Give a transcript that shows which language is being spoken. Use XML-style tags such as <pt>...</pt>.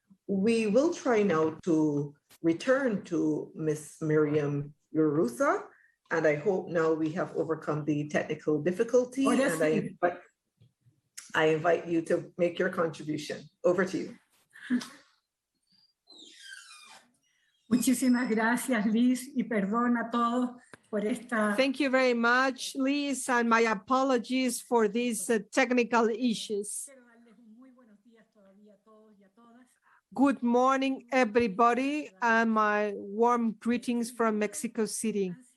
<en>We will try now to return to Ms. Miriam Urusa, and I hope now we have overcome the technical difficulty. And I invite you to make your contribution. Over to you.</en> <es>Muchísimas gracias, Liz, y perdón a todos por esta.</es> <en>Thank you very much, Liz, and my apologies for these technical issues. Good morning, everybody, and my warm greetings from Mexico City.</en>